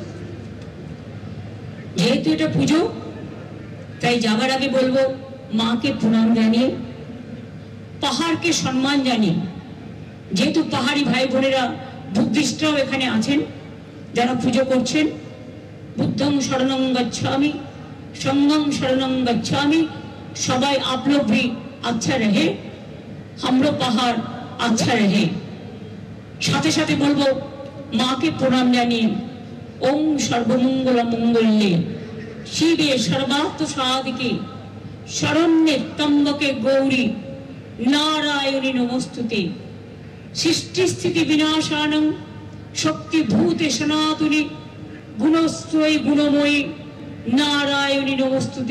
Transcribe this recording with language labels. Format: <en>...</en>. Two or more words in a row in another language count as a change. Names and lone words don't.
<bn>যেহেতু এটা পুজো, তাই যাবার আগে বলবো, মাকে প্রণাম জানিয়ে, পাহাড়কে সম্মান জানিয়ে, যেহেতু পাহাড়ি ভাই বোনেরা বুদ্ধিস্টরাও এখানে আছেন যারা পুজো করছেন,</bn> <sa>বুদ্ধং শরণং গচ্ছামি, संगम शरणं गच्छामि।</sa> <hi>सबाई आप लोग भी अच्छा रहे, हम लोग पहाड़ अच्छा रहे।</hi> <bn>সাথে সাথে বলবো মা কে প্রণাম জানিয়ে।</bn> <sa>ओम सर्वमंगल मंगल्ये शिवे सर्वार्थ साधिके शरण्ये त्र्यंबके गौरी नारायणी नमोस्तुते। सृष्टि स्थिति विनाशानं शक्तिभूते सनातनी गुणस्त्वयि गुणमयी नारायणी नमोस्तुते।</sa>